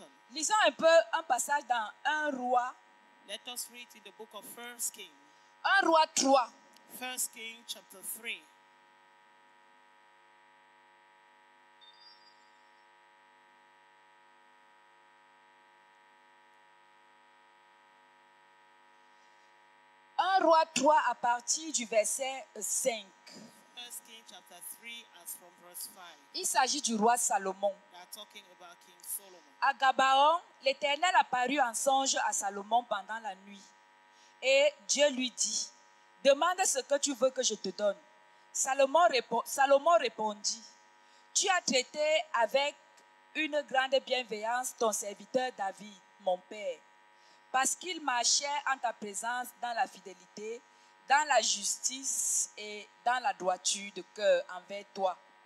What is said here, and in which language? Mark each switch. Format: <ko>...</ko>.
<fr>Lisons un peu un passage dans 1 Roi.</fr> <en>Let us read in the book of 1 Kings.</en> <fr>1 Roi 3.</fr> <en>1 Kings chapter 3.</en> <fr>Un Roi 3 à partir du verset 5.</fr> <en>1 Kings chapter 3 as from verse 5.</en> <fr>Il s'agit du roi Salomon.</fr> <en>We are talking about King Solomon.</en> <fr>À Gabaon, l'Éternel apparut en songe à Salomon pendant la nuit. Et Dieu lui dit, demande ce que tu veux que je te donne. Salomon répondit, tu as traité avec une grande bienveillance ton serviteur David, mon père, parce qu'il marchait en ta présence dans la fidélité, dans la justice et dans la droiture de cœur envers toi.</fr>